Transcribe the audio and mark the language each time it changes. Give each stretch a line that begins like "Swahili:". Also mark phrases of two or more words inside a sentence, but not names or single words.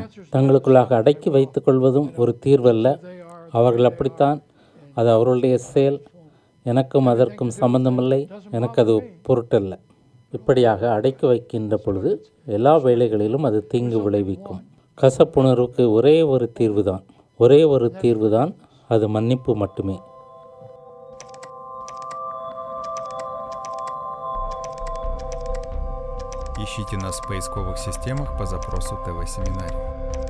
Tamil: தங்களுக்குள்ளாக அடக்கி வைத்துக் கொள்வதும் ஒரு தீர்வு அல்ல. அவர்கள் அப்படித்தான், அது அவர்களுடைய செயல், எனக்கும் அதற்கும் சம்பந்தமில்லை, எனக்கு அது பொருட்டல்ல. இப்படியாக அடக்கி வைக்கின்ற பொழுது எல்லா வேளைகளிலும் அது தீங்கு விளைவிக்கும். கசப்புணர்வுக்கு ஒரே ஒரு தீர்வு தான், அது மன்னிப்பு மட்டுமே.
Russian: Ищите нас в поисковых системах по запросу ТВ-семинарий.